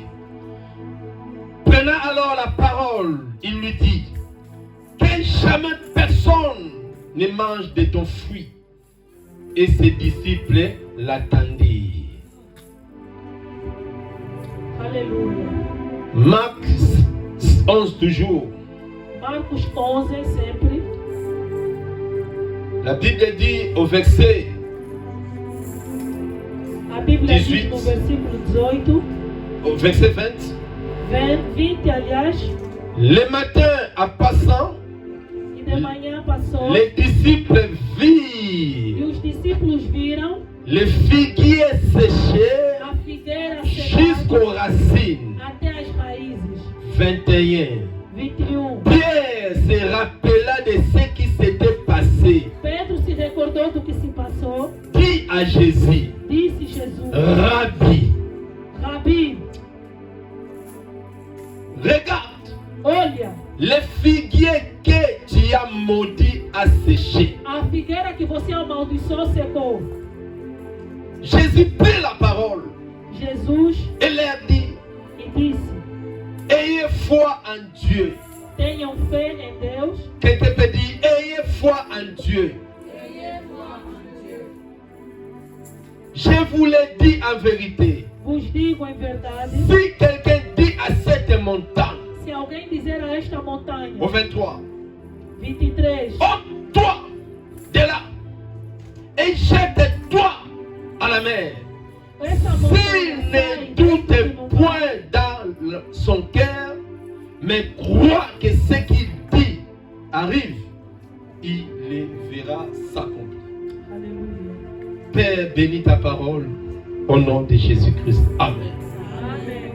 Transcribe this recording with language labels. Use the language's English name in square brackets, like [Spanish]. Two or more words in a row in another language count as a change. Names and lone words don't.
[French] Prenant alors la parole, il lui dit: que jamais personne ne mange de ton fruit. Et ses disciples l'attendirent. Alléluia. Marc 11 toujours. [Portuguese] Marcos 11 sempre. [French] La Bible dit au verset [Portuguese] A Bíblia 18. diz no versículo 18, [French] au verset 20. [Portuguese] 20 aliás, [French] Le matin en passant, [Portuguese] e de manhã passou, [French] les disciples [Portuguese] e [French] virent [Portuguese] os discípulos viram [French] le figuier séché [Portuguese] a figueira [French] jusqu'aux [Portuguese] secada [French] racines. [Portuguese] até as raízes. [French] 21. [Portuguese] 21. [French] Pierre se rappela de ce qui s'était passé. [Portuguese] Pedro se recordou do que se passou. [French] Dit à Jésus: [Portuguese] Disse Jesus: [French] Rabbi, [Portuguese] Rabi, [French] regarde, [Portuguese] olha, [French] le figuier que tu as maudit a séché. [Portuguese] a figueira que você amaldiçoou secou. [French] Jésus prit la parole [Portuguese] Jesus [French] et leur dit: [Portuguese] e disse: [French] ayez foi en Dieu. [Portuguese] tenham fé em Deus. [French] Quelqu'un peut dire: ayez foi en Dieu. Je vous l'ai dit en vérité. [Portuguese] Vos digo em verdade, [French] Si quelqu'un dit à cette montagne, [Portuguese] se alguém dizer a esta montanha, [French] au 23, [Portuguese] 23, [French] ôte-toi de là et jette-toi à la mer. [Portuguese] essa [French] S'il [Portuguese] montanha [French] ne [Portuguese] sai, [French] doute [Portuguese] desce no mar. [French] point dans son cœur, mais croit que ce qu'il dit arrive, il les verra s'accomplir. Alléluia. Père, bénis ta parole au nom de Jésus-Christ. Amen. [Portuguese] Amém.